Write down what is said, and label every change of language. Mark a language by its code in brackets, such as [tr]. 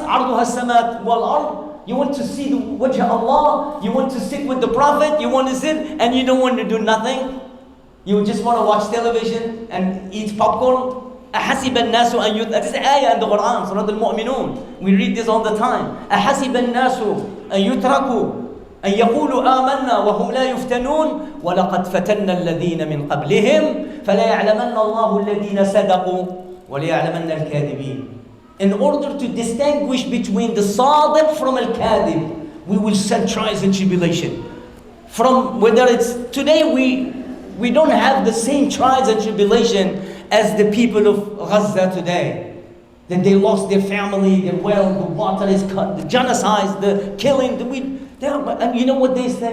[ar] عَرْضُهَا السَّمَاءُ وَالْأَرْضُ. [en] You want to see the wajh Allah? You want to sit with the Prophet? You want to sit and you don't want to do nothing? You just want to watch television and eat popcorn? [ar] أَحَسِبَ النَّاسُ أَن يُتْرَكُوا. [en] This is an ayah in the Quran, Surah Al-Mu'minun. We read this all the time. [ar] أَحَسِبَ النَّاسُ أَن يُتْرَكُوا أن يقولوا آمنا وهم لا يفتنون ولقد فتنا الذين من قبلهم فلا يعلمن الله الذين صدقوا وليعلمن الكاذبين. [en] In order to distinguish between the sadiq from al-kadhib, we will send trials and tribulation. From whether it's today, we don't have the same trials and tribulation as the people of Gaza today. That they lost their family, their wealth, the water is cut, the genocide, the killing, and you know what they say?